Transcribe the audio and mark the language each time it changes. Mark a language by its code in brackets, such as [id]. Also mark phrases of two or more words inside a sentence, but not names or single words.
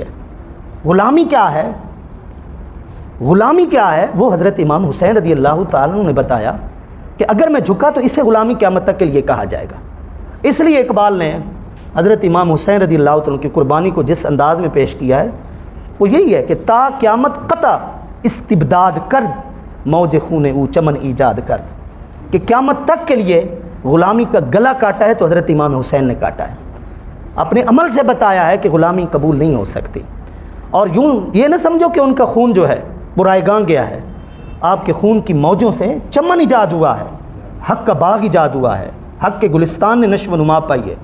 [ur] غلامی کیا ہے؟ غلامی کیا ہے؟ وہ حضرت امام حسین [ar] رضی اللہ تعالیٰ [ur] نے بتایا کہ اگر میں جھکا تو اسے غلامی قیامت تک کے لیے کہا جائے گا۔ اس لیے اقبال نے حضرت امام حسین [ar] رضی اللہ تعالیٰ [ur] کی قربانی کو جس انداز میں پیش کیا ہے وہ یہی ہے کہ [fa] تا قیامت قطع استبداد کرد موج خون او چمن ایجاد کرد، [ur] کہ قیامت تک کے لیے غلامی کا گلا کاٹا ہے تو حضرت امام حسین نے کاٹا ہے، اپنے عمل سے بتایا ہے کہ غلامی قبول نہیں ہو سکتی۔ اور یوں یہ نہ سمجھو کہ ان کا خون جو ہے وہ رائیگاں گیا ہے، آپ کے خون کی موجوں سے چمن ایجاد ہوا ہے، حق کا باغ ایجاد ہوا ہے، حق کے گلستان نے نشو و نما پائی ہے۔